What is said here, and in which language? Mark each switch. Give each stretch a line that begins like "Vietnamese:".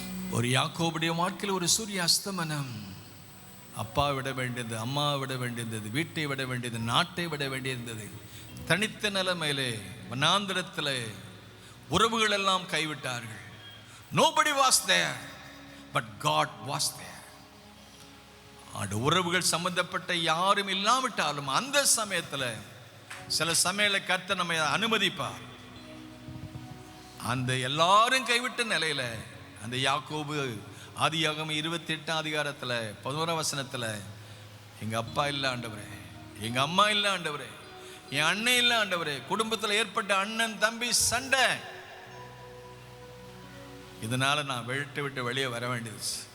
Tamil: ஒரு யாக்கோபுடைய வாழ்க்கையில் ஒரு சூரிய அஸ்தமனம். அப்பா விட வேண்டியது, அம்மா விட வேண்டியது, வீட்டை விட வேண்டியது, நாட்டை விட வேண்டியிருந்தது. தனித்த நிலைமையிலே வனாந்திரத்தில் உறவுகள் எல்லாம் கைவிட்டார்கள்.
English: Nobody was there, but God was there.
Tamil: அந்த உறவுகள் சம்பந்தப்பட்ட யாரும் இல்லாவிட்டாலும் அந்த சமயத்தில் சில சமயங்களை கர்த்தர் நம்மை அனுமதிப்பார். அந்த எல்லாரும் கைவிட்ட நிலையில அந்த யாக்கோபு ஆதியாகமம் 28 அதிகாரத்தில் 11 வசனத்தில், எங்க அப்பா இல்லை ஆண்டவரே, எங்க அம்மா இல்லை ஆண்டவரே, என் அண்ணன் இல்லை ஆண்டவரே, குடும்பத்தில் ஏற்பட்ட அண்ணன் தம்பி சண்டை, இதனால நான் விட்டு வெளியே வர வேண்டியது.